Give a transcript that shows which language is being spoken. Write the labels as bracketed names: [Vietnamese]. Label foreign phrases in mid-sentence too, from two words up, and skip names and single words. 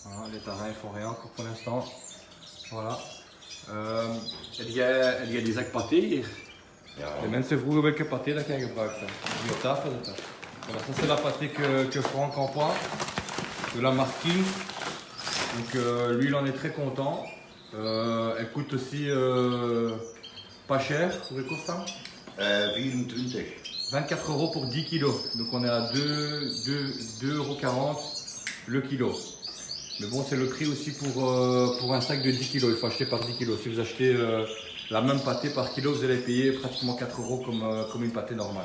[French] les tarins ils font rien encore pour l'instant. Voilà. [Dutch] Het jij die zak paté hier? Ja. De mensen vroegen welke paté dat jij gebruikt hebt. Die op tafel zitten. [French] Voilà, ça c'est la pâté que Franck emploie, de la marque King. Donc lui il en est très content. Elle coûte aussi pas cher, [Dutch] hoeveel kost dat? 24. [French] 24 € pour 10 kg. Donc on est à 2,40 € le kilo. Mais bon, c'est le prix aussi pour un sac de 10 kg. Il faut acheter par 10 kg. Si vous achetez la même pâté par kilo, vous allez payer pratiquement 4 € comme une pâté normale.